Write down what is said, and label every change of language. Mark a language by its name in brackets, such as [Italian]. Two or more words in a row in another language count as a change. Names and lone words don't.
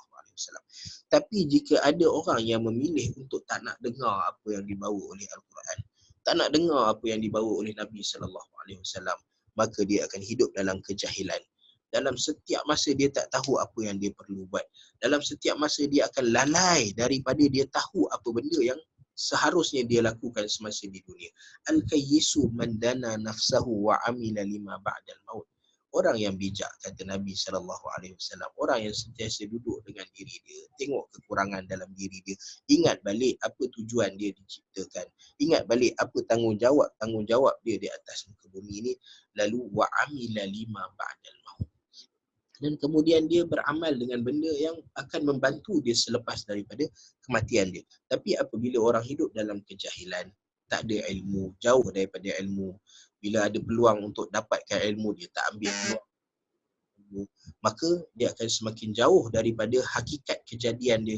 [Malay] Tapi jika ada orang yang memilih untuk tak nak dengar apa yang dibawa oleh Al-Quran, tak nak dengar apa yang dibawa oleh Nabi SAW, maka dia akan hidup dalam kejahilan. Dalam setiap masa dia tak tahu apa yang dia perlu buat. Dalam setiap masa dia akan lalai daripada dia tahu apa benda yang seharusnya dia lakukan semasa di dunia. [Arabic] الكيس من دان نفسه وعمل لما بعد الموت. [Malay] Orang yang bijak, kata Nabi SAW, orang yang sentiasa duduk dengan diri dia, tengok kekurangan dalam diri dia, ingat balik apa tujuan dia diciptakan, ingat balik apa tanggungjawab dia di atas muka bumi ini, lalu [Arabic] وعمل لما بعد الموت. [Malay] Dan kemudian dia beramal dengan benda yang akan membantu dia selepas daripada kematian dia. Tapi apabila orang hidup dalam kejahilan, tak ada ilmu, jauh daripada ilmu, bila ada peluang untuk dapatkan ilmu, dia tak ambil peluang, maka dia akan semakin jauh daripada hakikat kejadian dia.